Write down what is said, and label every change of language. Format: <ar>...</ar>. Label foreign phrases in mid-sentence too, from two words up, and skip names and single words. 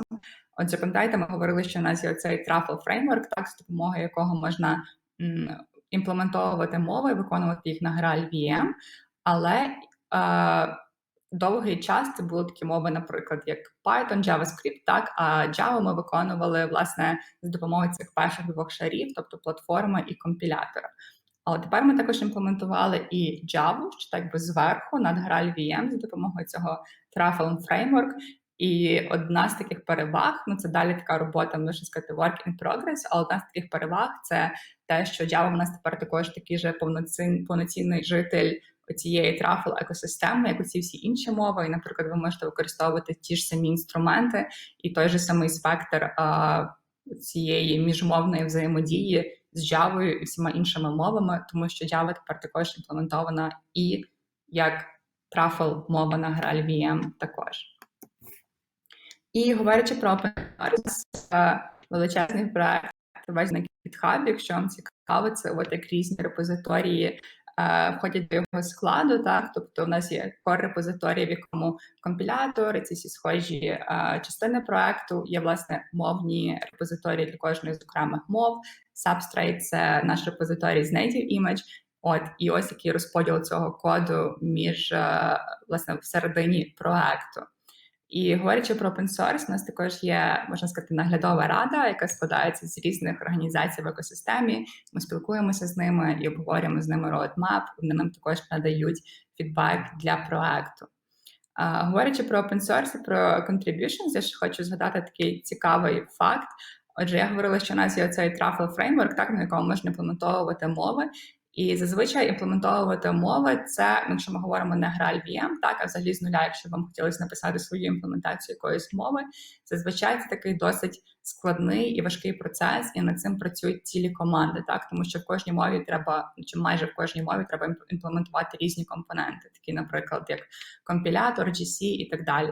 <uk>От, запам'ятаєте, ми говорили, що у нас є оцей Truffle Framework, так, з допомогою якого можна імплементовувати мови, виконувати їх на Graal VM, але довгий час це були такі мови, наприклад, як Python, JavaScript, так, а Java ми виконували, власне, з допомогою цих перших двох шарів, тобто платформи і компілятора. Але тепер ми також імплементували і Java, що так би зверху над Graal VM за допомогою цього Truffle Framework. І одна з таких переваг, ну це далі така робота, можна сказати,</uk> <en>work in progress,</en> <uk>але одна з таких переваг – це те, що Java в нас тепер також такий же повноцінний житель цієї Truffle екосистеми, як усі всі інші мови. І, наприклад, ви можете використовувати ті ж самі інструменти і той же самий спектр цієї міжмовної взаємодії з Java і всіма іншими мовами, тому що Java тепер також імплементована і як Truffle мова на Graal VM також. І говорячи про</uk> <en>open source,</en> <uk>величезний проект на GitHub, якщо вам цікаво, це от як різні репозиторії входять до його складу, так, тобто у нас є core-репозиторій, в якому компілятор, ці всі схожі частини проекту, є, власне, мовні репозиторії для кожної з окремих мов, Substrate – це наш репозиторій з</uk> <en>native image,</en> <uk>от, і ось який розподіл цього коду між, власне, всередині проекту. І говорячи про</uk> <en>open source,</en> <uk>у нас також є, можна сказати, наглядова рада, яка складається з різних організацій в екосистемі. Ми спілкуємося з ними і обговорюємо з ними roadmap, вони нам також надають фідбек для проекту. Говорячи про</uk> <en>open source</en> <uk>і про contributions, я ще хочу згадати такий цікавий факт. Отже, я говорила, що у нас є оцей Truffle Framework, так, на якому можна імплементовувати мови. І зазвичай імплементовувати мови – це, якщо ми говоримо не Graal VM, так, а взагалі з нуля, якщо вам хотілося написати свою імплементацію якоїсь мови, зазвичай це такий досить складний і важкий процес, і над цим працюють цілі команди, так, тому що в кожній мові треба, чи майже в кожній мові треба імплементувати різні компоненти, такі, наприклад, як компілятор, GC і так далі.</uk>